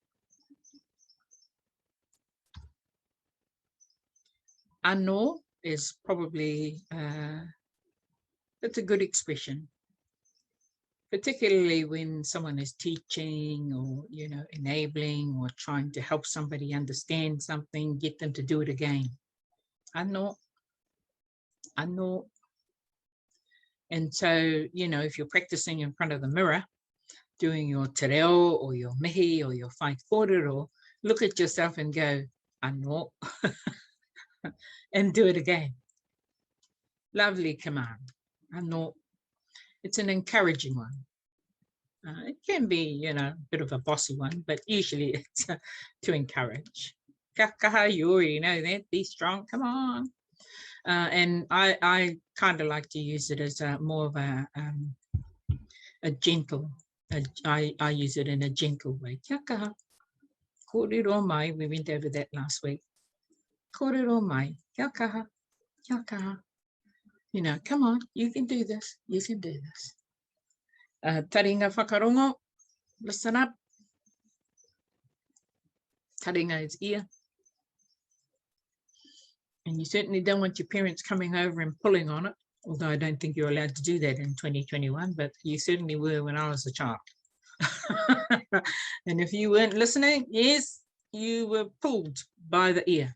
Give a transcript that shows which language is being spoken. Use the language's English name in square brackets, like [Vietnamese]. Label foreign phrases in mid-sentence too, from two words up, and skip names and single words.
[English] Anō is probably, it's a good expression, particularly when someone is teaching or, enabling or trying to help somebody understand something, get them to do it again. Anō. And so, if you're practicing in front of the mirror, doing your [Māori] te reo [English] or your mihi or your [Māori] whai kōrero, [English] look at yourself and go, anō, and do it again. Lovely command, anō. It's an encouraging one. It can be, you know, a bit of a bossy one, but usually it's to encourage. [Māori] Ka kaha, [English] you already know that. Be strong, come on. And I kind of like to use it as more of a gentle, I use it in a gentle way. [Māori] Kia kaha, kōrero mai, [English] we went over that last week. [Māori] Kōrero mai, kia kaha, kia kaha. [English] You know, come on, you can do this, you can do this. [Māori] Taringa whakarongo, [English] listen up. Taringa is ear. And you certainly don't want your parents coming over and pulling on it, although I don't think you're allowed to do that in 2021, but you certainly were when I was a child. And if you weren't listening, yes, you were pulled by the ear.